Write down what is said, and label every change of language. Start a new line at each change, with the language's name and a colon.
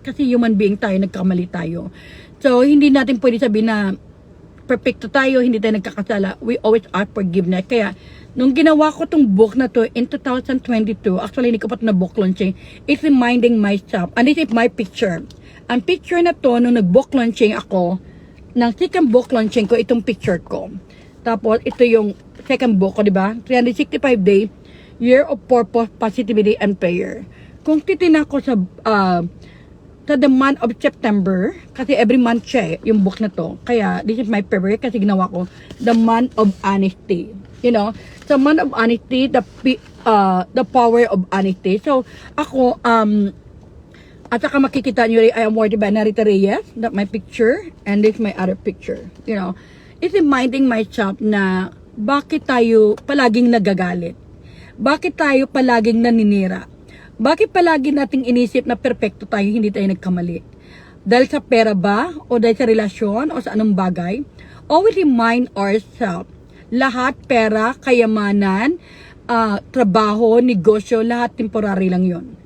Filipino: Kasi human being tayo, nagkamali tayo. So, hindi natin pwede sabihin na perfecto tayo, hindi tayo nagkakasala.
English: We always ask forgiveness.
Filipino: Kaya, nung ginawa ko tong book na to
English: in 2022, actually
Filipino: hindi ko pa ito na
English: book launching, it's reminding myself, and this is my picture.
Filipino: Ang picture na to, nung nag-book launching ako, ng second book launching ko, itong picture ko. Tapos, ito yung second book ko, di ba? 365 Day, Year of Purpose, Positivity, and Prayer. Kung titignan ko sa
English: the month of September,
Filipino: kasi every month siya yung book na to. Kaya,
English: this is my favorite
Filipino: kasi ginawa ko,
English: the month of honesty. You know, so month of honesty, the power of honesty. So,
Filipino: ako, at saka makikita nyo rin,
English: I am worthy by Narita Reyes, that my picture, and this my other picture. You know, it's reminding myself
Filipino: na bakit tayo palaging nagagalit? Bakit tayo palaging naninira? Bakit palagi nating inisip na perpekto tayo, hindi tayo nagkamali? Dahil sa pera ba? O dahil sa relasyon? O sa anong bagay?
English: Always remind ourselves,
Filipino: lahat pera, kayamanan, trabaho, negosyo, lahat temporary lang yon.